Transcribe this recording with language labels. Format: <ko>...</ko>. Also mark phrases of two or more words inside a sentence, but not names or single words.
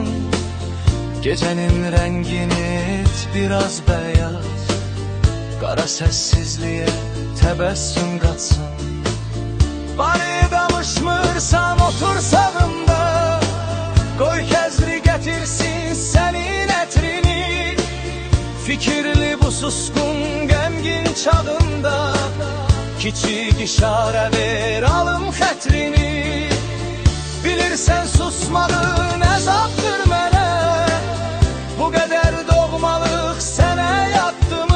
<tr>Gecenin rengini et biraz beyaz, kara sessizliğe tebessüm katsın.</tr> <az>Bari danışmırsan otur sağımda, koy kəzri getirsin senin ətrini. Fikirli bu suskun qəmgin çağında, kiçik işarə ver alım xətrini. Bilirsən susmağın əzabdır mənə, bu qədər doğmalıq sənə yatdımı?</az>